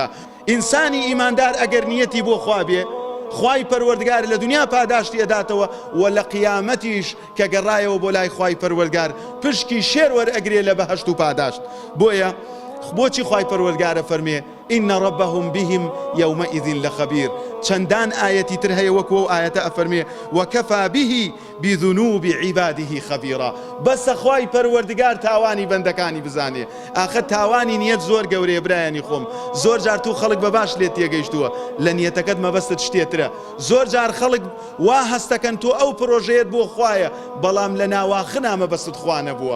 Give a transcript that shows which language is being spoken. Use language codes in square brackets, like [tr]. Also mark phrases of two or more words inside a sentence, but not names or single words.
[ckb] ئینسانی ئیماندار ئەگەر نیەتی بۆ خوا بێ، خوای پەروەردگار لە دنیا پاداشتی ئەداتەوە و لە قیامەتیش کە گەڕایەوە بۆ لای خوای پەروەردگار پشکی شێر وەرئەگرێ لە بەهەشت و پاداشت. بۆیە بۆچی خوای پەروەردگارە فەرمێ [ar] إن ربهم بهم يومئذ لخبير. [ckb] چەندان ئاەتی تر هەیە وەکو ئەو ئاەتە ئەفەرمێ [ar] وكفى به بذنوب عباده خبيرا. [ckb] بەسە خوای پەروەردگار تاوانی بەندەکانی بزانێ. ئاخر تاوانی نیەت زۆر گەورەیە برایانی خۆم. زۆر جار تو خەڵک بەباش لێت تێگەیشتووە لە نیەتەکەت مەبەستت شتێترە. زۆر جار خەڵک وا هەستەکەن تۆ ئەو پرۆژەیەت بۆ خوایە بەڵام لە ناواخنا مەبەستت خوا نەبووە.